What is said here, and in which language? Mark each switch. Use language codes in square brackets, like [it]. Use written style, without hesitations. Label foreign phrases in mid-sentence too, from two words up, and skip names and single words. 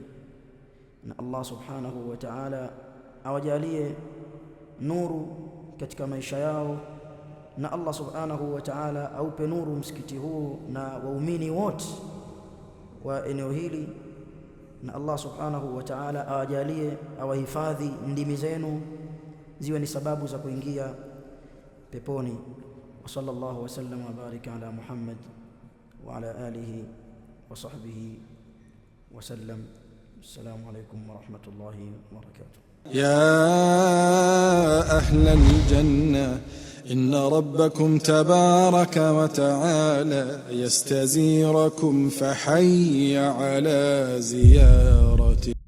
[sw] na [ar] الله سبحانه وتعالى [sw] awajalie nuru katika maisha yao, na [ar] الله سبحانه وتعالى [sw] aupe nuru msikiti huu na waumini wote wa eneo hili, na [ar] الله سبحانه وتعالى [sw] awajalie, awahifadhi ndimi zenu ziwe ni sababu za kuingia peponi. [ar] وصلى الله وسلم وبارك على محمد وعلى آله وصحبه وسلم. السلام عليكم ورحمة الله وبركاته. يا أهل الجنة إن ربكم تبارك وتعالى يستزيركم فحي على زيارته.